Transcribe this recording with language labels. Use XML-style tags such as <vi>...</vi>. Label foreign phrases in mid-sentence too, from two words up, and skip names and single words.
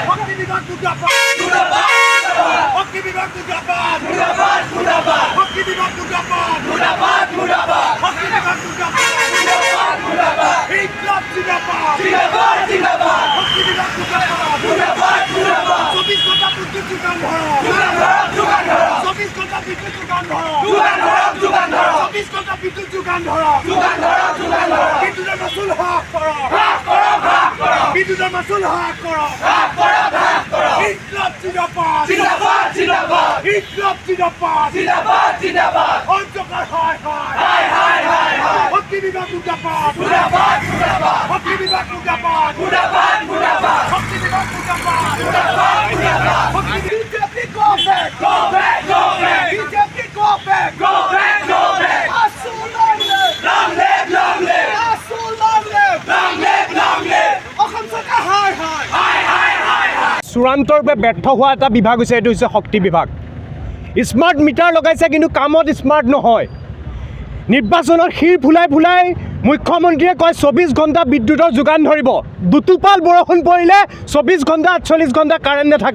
<bn>শক্তি বিভাগ মুর্দাবাদ! মুর্দাবাদ! শক্তি বিভাগ মুর্দাবাদ! মুর্দাবাদ! মুর্দাবাদ! শক্তি বিভাগ মুর্দাবাদ! মুর্দাবাদ! মুর্দাবাদ! শক্তি বিভাগ মুর্দাবাদ! মুর্দাবাদ! মুর্দাবাদ! ইনকিলাব জিন্দাবাদ! জিন্দাবাদ! জিন্দাবাদ! শক্তি বিভাগ মুর্দাবাদ! মুর্দাবাদ! মুর্দাবাদ! 24 ঘন্টা বিদ্যুৎ যোগান ধরো! 24 ঘন্টা বিদ্যুৎ যোগান ধরো! 24 ঘন্টা বিদ্যুৎ যোগান ধরো! বিদ্যুতের মাসুল হ্রাস করো! বিদ্যুতের মাসুল হ্রাস করো! ইনকলাব জিন্দাবাদ! জিন্দাবাদ জিন্দাবাদ! ইনকলাব জিন্দাবাদ! জিন্দাবাদ জিন্দাবাদ! অন্ধকার হায় হায়! হায় হায় হায়! শক্তি বিভাগ মুর্দাবাদ! মুর্দাবাদ মুর্দাবাদ! শক্তি বিভাগ মুর্দাবাদ! মুর্দাবাদ মুর্দাবাদ! শক্তি বিভাগ মুর্দাবাদ! মুর্দাবাদ মুর্দাবাদ! বিজেপি</bn> <en>go back! Go back! Go back! বিজেপি go back! Go back! Go back! আসুন long live! Long live! Long live! আসুন long live! Long live! Long live!</en> <as>অসম চৰকাৰ হায় হায়! হায় হায় হায় হায়! চূড়ান্তৰূপে ব্যৰ্থ হোৱা এটা বিভাগ হৈছে, এইটো হৈছে শক্তি বিভাগ। স্মাৰ্ট মিটাৰ লগাইছে কিন্তু কামত স্মাৰ্ট নহয়। নিৰ্বাচনত শিৰ ফুলাই ফুলাই মুখ্যমন্ত্ৰীয়ে কয় 24 ঘণ্টা বিদ্যুতৰ যোগান ধৰিব। দুটোপাল বৰষুণ পৰিলে 24 ঘণ্টা 48 ঘণ্টা কাৰেণ্ট নাথাকে।</as>